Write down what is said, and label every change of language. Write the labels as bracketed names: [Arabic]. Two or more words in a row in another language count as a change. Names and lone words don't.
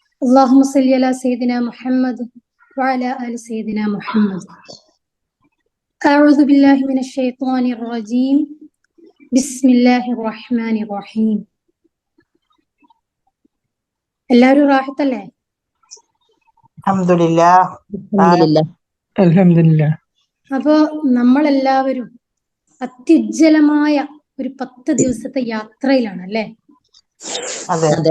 [Arabic] اللهم صل على سيدنا محمد وعلى آل سيدنا محمد. أعوذ بالله من الشيطان الرجيم. بسم الله الرحمن الرحيم. [Malayalam] എല്ലാവരും റാഹത്തല്ലേ? അൽഹംദുലില്ലാ. അപ്പോ നമ്മളെല്ലാവരും അത്യുജ്വലമായ ഒരു 10 ദിവസത്തെ യാത്രയിലാണ് അല്ലേ? അതെ.